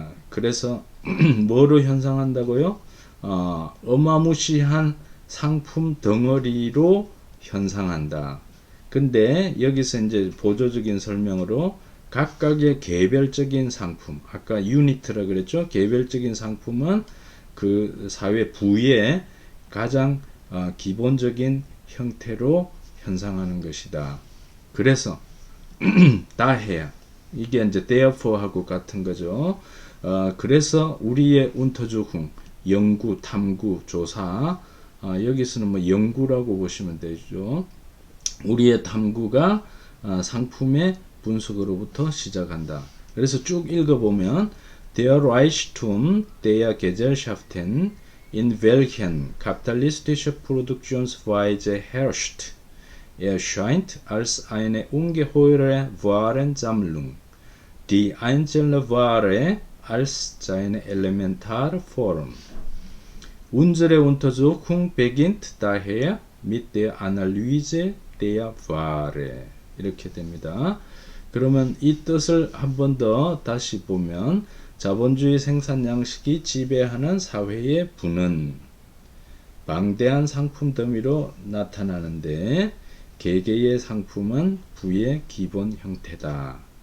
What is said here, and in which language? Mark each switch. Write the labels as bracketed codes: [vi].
[ko] 그래서 뭐로 현상한다고요? 어마무시한 상품 덩어리로 현상한다. 근데 여기서 이제 보조적인 설명으로 각각의 개별적인 상품, 아까 유니트라 그랬죠? 개별적인 상품은 그 사회 부의 가장 기본적인 형태로 현상하는 것이다. 그래서 daher 이게 이제 therefore 하고 같은 거죠. 그래서 우리의 운터주흥 연구, 탐구, 조사, 여기서는 뭐 연구라고 보시면 되죠. 우리의 탐구가 상품의 분석으로부터 시작한다. 그래서 쭉 읽어보면 [de] Der Reichtum der Gesellschaften, in welchen kapitalistische Produktionsweise herrscht, erscheint als eine ungeheure Warensammlung, die einzelne Ware als seine elementare Form. Unsere Untersuchung beginnt daher mit der Analyse der Ware. [ko] 이렇게 됩니다. 그러면 이 뜻을 한 번 더 다시 보면 자본주의 생산 양식이 지배하는 사회의 부는 방대한 상품 더미로 나타나는데 개개의 상품은 부의 기본 형태다.